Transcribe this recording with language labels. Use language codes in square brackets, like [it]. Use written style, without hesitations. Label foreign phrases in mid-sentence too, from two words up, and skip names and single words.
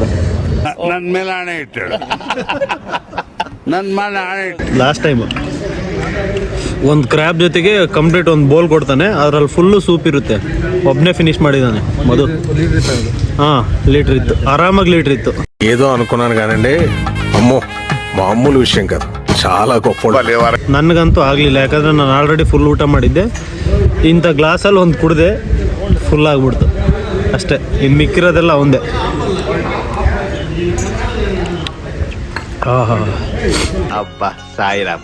[kn] ನನ್ ಮೇಲೆ ಆಣೆ ಇಟ್ಟು ನನ್ ಮೇಲೆ ಆಣೆ ಇಟ್ಟು. [en] last time [kn] ಒಂದು ಕ್ರ್ಯಾಬ್ ಜೊತೆಗೆ ಕಂಪ್ಲೀಟ್ ಒಂದು ಬೋಲ್ ಕೊಡ್ತಾನೆ, ಅದ್ರಲ್ಲಿ ಫುಲ್ಲು ಸೂಪ್ ಇರುತ್ತೆ. ಒಬ್ಬನೇ ಫಿನಿಶ್ ಮಾಡಿದ್ದಾನೆ ಮಧು. ಹಾಂ, ಲೀಟ್ರ್ ಇತ್ತು, ಆರಾಮಾಗಿ ಲೀಟ್ರ್ ఇತ್ತು. [te] ఏదో అనుకున్నాను కానండి, అమ్మో మామూలు విషయం కాదు, చాలా గొప్ప. [kn] ನನಗಂತೂ ಆಗಲಿಲ್ಲ, ಯಾಕಂದರೆ ನಾನು ಆಲ್ರೆಡಿ ಫುಲ್ ಊಟ ಮಾಡಿದ್ದೆ. ಇಂಥ ಗ್ಲಾಸಲ್ಲಿ ಒಂದು ಕುಡಿದೆ, ಫುಲ್ ಆಗಿಬಿಡ್ತು ಅಷ್ಟೇ. ಇನ್ನು ಮಿಕ್ಕಿರೋದೆಲ್ಲ ಒಂದೇ. ಆಹಾ, ಅಬ್ಬಾ ಸಾಯಿರಾಮ್.